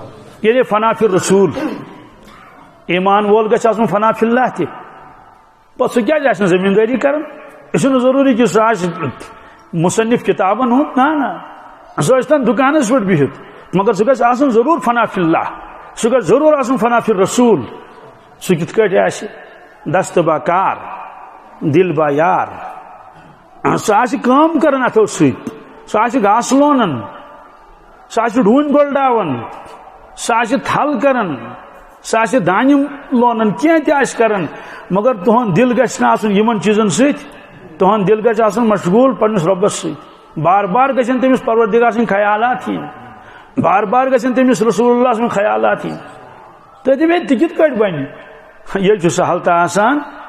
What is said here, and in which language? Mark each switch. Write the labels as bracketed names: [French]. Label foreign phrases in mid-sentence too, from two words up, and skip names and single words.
[Kashmiri] یہ [Arabic] فنا فی الرسول [Kashmiri] ایمان وول گھس آسن [Arabic] فنا فی اللہ [Kashmiri] تہ پتہ سہ کیا زمینداری کران یہ ضروری کہ سہ مصنف کتابن ہند نا سہ ٲسۍتن دکانس پہ بہت مگر سہ گژھِ آسن ضرور [Arabic] فنا فی اللہ [Kashmiri] سہ گژھِ ضرور آسن [Arabic] فنا فی الرسول [Kashmiri] سہ کتھ کٲٹھۍ آسہِ [Persian] دست با کار دل با [Kashmiri] یار سہ آسہِ کٲم کران اتھو سۭتۍ سہ آسہِ گاسہٕ لونان سہ آسہِ ڈوٗنۍ گۄلڈاوان سہ آسہِ تھل کران سہ آسہِ دانہِ لونان کینٛہہ تہِ آسہِ کران مگر تہنٛد دل گژھِ نہٕ آسُن یِمن چیٖزن سۭتۍ تہنٛد دل گژھِ آسُن مشغوٗل پننِس رۄبس سۭتۍ بار بار گژھن تٔمِس پروردگار سٕنٛدۍ خیالات یِنۍ بار بار گژھن تٔمِس رسول اللہ سٕنٛدۍ خیالات یِنۍ تُہۍ دٔپِو تہِ کِتھ کٲٹھۍ بنہِ ییٚلہِ چھُ سہل تہٕ آسان